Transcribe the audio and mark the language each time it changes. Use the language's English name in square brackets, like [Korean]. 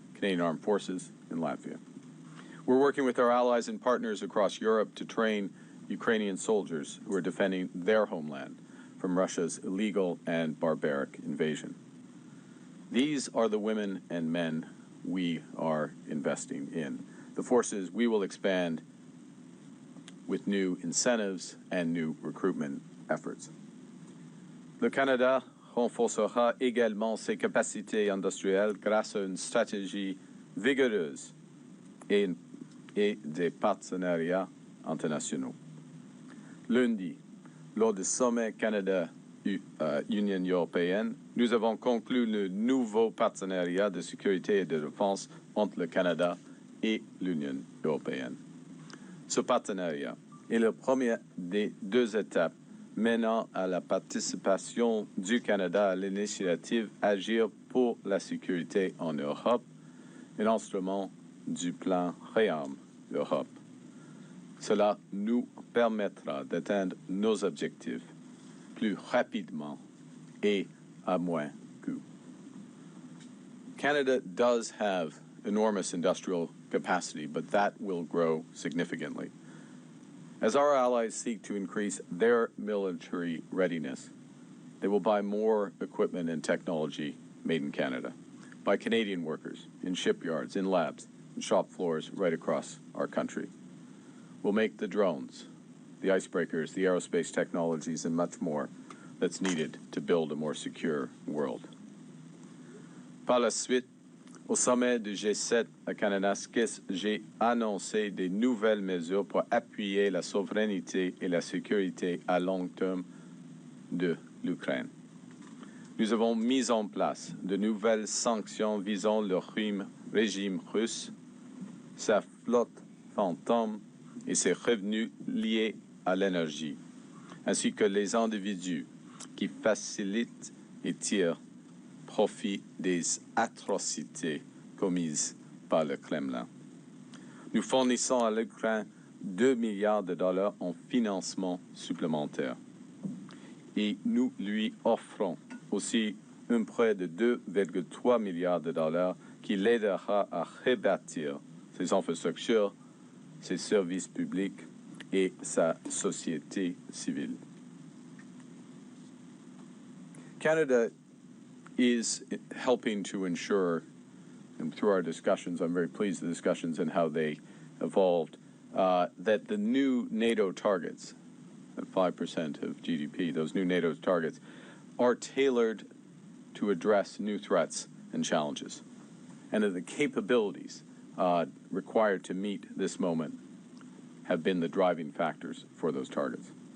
[English] Canadian Armed Forces in Latvia. We're working with our allies and partners across Europe to train Ukrainian soldiers who are defending their homeland from Russia's illegal and barbaric invasion. These are the women and men we are investing in. The forces we will expand with new incentives and new recruitment efforts. [French] Le Canada renforcera également ses capacités industrielles grâce à une stratégie vigoureuse et des partenariats internationaux. Lundi, lors du sommet Canada-Union européenne, nous avons conclu le nouveau partenariat de sécurité et de défense entre le Canada et l'Union européenne. Ce partenariat est la première des deux étapes menant à la participation du Canada à l'initiative Agir pour la sécurité en Europe, un instrument du plan REARM Europe. Cela nous permettra d'atteindre nos objectifs plus rapidement et à moins coût. [English] Canada does have enormous industrial capacity, but that will grow significantly. As our allies seek to increase their military readiness, they will buy more equipment and technology made in Canada by Canadian workers in shipyards, in labs, and shop floors right across our country. We'll make the drones, the icebreakers, the aerospace technologies, and much more that's needed to build a more secure world. [French] Par la suite, au sommet du G7 à Kananaskis, j'ai annoncé des nouvelles mesures pour appuyer la souveraineté et la sécurité à long terme de l'Ukraine. Nous avons mis en place de nouvelles sanctions visant le régime russe, sa flotte fantôme et ses revenus liés à l'énergie, ainsi que les individus qui facilitent et tirent profit des atrocités commises par le Kremlin. Nous fournissons à l'Ukraine 2 milliards de dollars en financement supplémentaire et nous lui offrons aussi un prêt de 2,3 milliards de dollars qui l'aidera à rebâtir ses infrastructures, ses services publics et sa société civile. [English] Canada is helping to ensure, and through our discussions, I'm very pleased with the discussions and how they evolved, that the new NATO targets, at 5% of GDP, those new NATO targets, are tailored to address new threats and challenges, and that the capabilities required to meet this moment have been the driving factors for those targets.